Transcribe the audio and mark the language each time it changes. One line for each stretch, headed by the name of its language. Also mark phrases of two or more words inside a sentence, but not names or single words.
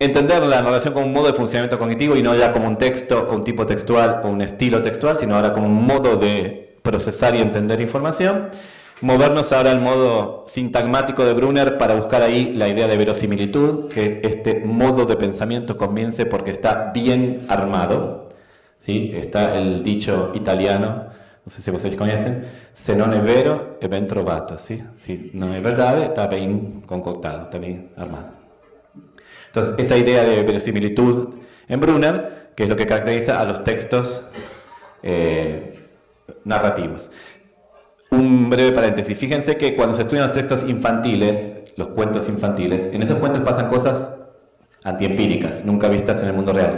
Spanish: entender la narración como un modo de funcionamiento cognitivo y no ya como un texto o un tipo textual o un estilo textual, sino ahora como un modo de procesar y entender información. Movernos ahora al modo sintagmático de Brunner para buscar ahí la idea de verosimilitud, que este modo de pensamiento comience porque está bien armado. ¿Sí? Está el dicho italiano, no sé si ustedes conocen,
Italian: se non è vero è ben trovato,
Spanish: ¿sí? Si no es verdad, está bien concoctado, está bien armado. Entonces, esa idea de verosimilitud en Brunner, que es lo que caracteriza a los textos narrativos. Un breve paréntesis, fíjense que cuando se estudian los textos infantiles, los cuentos infantiles, en esos cuentos pasan cosas antiempíricas, nunca vistas en el mundo real.